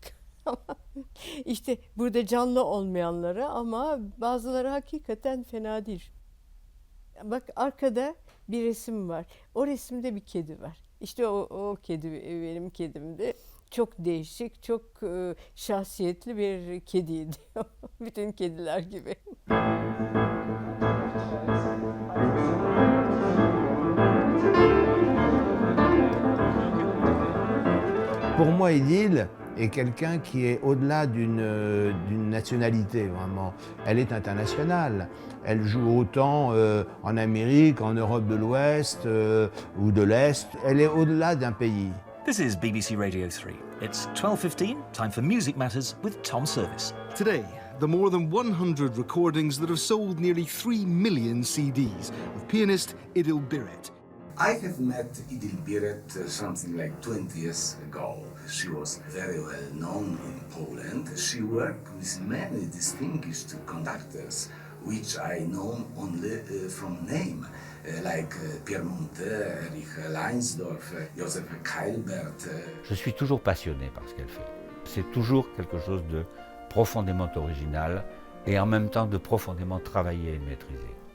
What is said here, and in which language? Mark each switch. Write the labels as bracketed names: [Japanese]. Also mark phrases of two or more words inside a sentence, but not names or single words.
[Turkish] İşte burada canlı olmayanları ama bazıları hakikaten fena değil. Bak arkada bir resim var. O resimde bir kedi var. İşte o kedi benim kedimdi. Çok değişik, çok şahsiyetli bir kediydi. Bütün kediler gibi. [French] Pour moi, Édile est quelqu'un qui est au-delà d'une nationalité, vraiment. Elle est internationale. Elle joue autant en Amérique, en Europe de l'Ouest ou de l'Est. Elle est au-delà d'un pays. [English] This is BBC Radio 3. It's 12:15, time for Music Matters with Tom Service. Today, the more than 100 recordings that have sold nearly 3 million CDs of pianist Édile Birette. I have met Édile Birette something like 20 years ago. She was very well known in Poland. She worked with many distinguished conductors, which I know only from name, like Pierre Monteux, Erich Leinsdorf, Joseph Keilbert. [French] Je suis toujours passionné par ce qu'elle fait. C'est toujours quelque chose de profondément original et en même temps de profondément travaillé et maîtrisé.